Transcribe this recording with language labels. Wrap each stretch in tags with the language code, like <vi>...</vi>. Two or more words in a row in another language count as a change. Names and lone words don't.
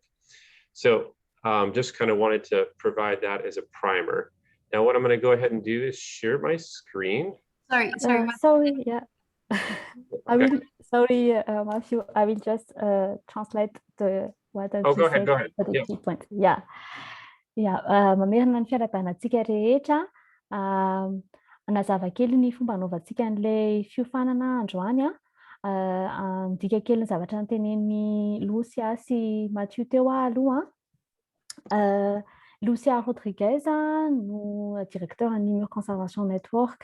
<en>So just kind of wanted to provide that as a primer. Now what I'm going to go ahead and do is share my screen. Sorry, yeah. Okay. Matthew, I will just translate what I go ahead. for the key point. Yeah.</en> <mg>Mamerina ny fiarabanantsika rehetra. Nazava kely ny fomba anaovantsika an'ilay fiofanana androany. Andika kely ny zavatra notenen'ny Lucia sy Mathieu teo aloha. Lucia Rodriguez no directeur ny Lemur Conservation Network.</mg>